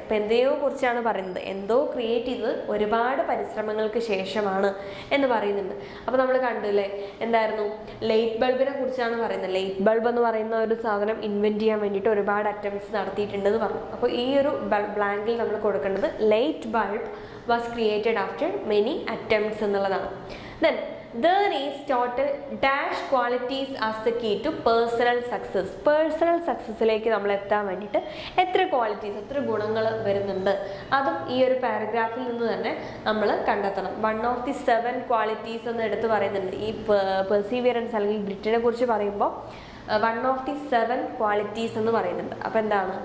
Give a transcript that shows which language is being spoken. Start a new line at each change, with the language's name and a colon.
Malayalam: അപ്പോൾ എന്തെയോ കുറിച്ചാണ് പറയുന്നത്, എന്തോ ക്രിയേറ്റ് ചെയ്തത് ഒരുപാട് പരിശ്രമങ്ങൾക്ക് ശേഷമാണ് എന്ന് പറയുന്നുണ്ട്. അപ്പോൾ നമ്മൾ കണ്ടില്ലേ, എന്തായിരുന്നു? ലൈറ്റ് ബൾബിനെ കുറിച്ചാണ് പറയുന്നത്. ലൈറ്റ് ബൾബ് എന്ന് പറയുന്ന ഒരു സാധനം ഇൻവെൻറ്റ് ചെയ്യാൻ വേണ്ടിയിട്ട് ഒരുപാട് അറ്റംപ്റ്റ്സ് നടത്തിയിട്ടുണ്ടെന്ന് പറഞ്ഞു. അപ്പോൾ ഈ ഒരു ബ്ലാങ്കിൽ നമ്മൾ കൊടുക്കേണ്ടത്
English: light bulb was created after many attempts
Malayalam: എന്നുള്ളതാണ്.
English: Then there is total dash qualities as the key to personal success.
Malayalam: Personal സക്സസ്സിലേക്ക് നമ്മൾ എത്താൻ വേണ്ടിയിട്ട് എത്ര ക്വാളിറ്റീസ്, എത്ര ഗുണങ്ങൾ വരുന്നുണ്ട്, അതും ഈ ഒരു പാരഗ്രാഫിൽ നിന്ന് തന്നെ നമ്മൾ കണ്ടെത്തണം.
English: 1 of the 7
Malayalam: ക്വാളിറ്റീസ് എന്ന് എടുത്ത് പറയുന്നുണ്ട്. ഈ പെർസീവിയറൻസ് അല്ലെങ്കിൽ ഗ്രിറ്റിനെ കുറിച്ച് പറയുമ്പോൾ 1 of the 7 ക്വാളിറ്റീസ് എന്ന് പറയുന്നുണ്ട്. അപ്പോൾ എന്താണ്?